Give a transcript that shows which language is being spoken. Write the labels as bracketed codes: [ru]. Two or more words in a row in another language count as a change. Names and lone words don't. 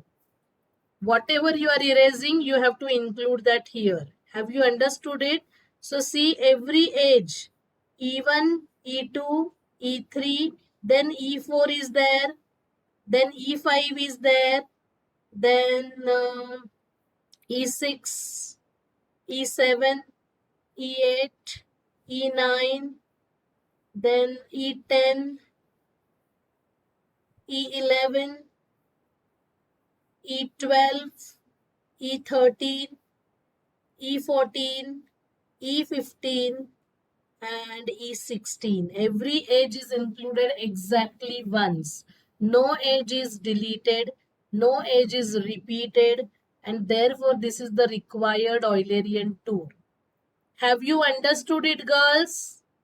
[en] Whatever you are erasing, you have to include that here. Have you understood it? So see every edge, E1, E2, E3, then E4 is there, then E5 is there, then E6, E7, E8, E9, then E10, E11, E12, E13, E14, E15, and E16. Every edge is included exactly once. No edge is deleted, no edge is repeated, and therefore this is the required Eulerian tour. Have you understood it, girls?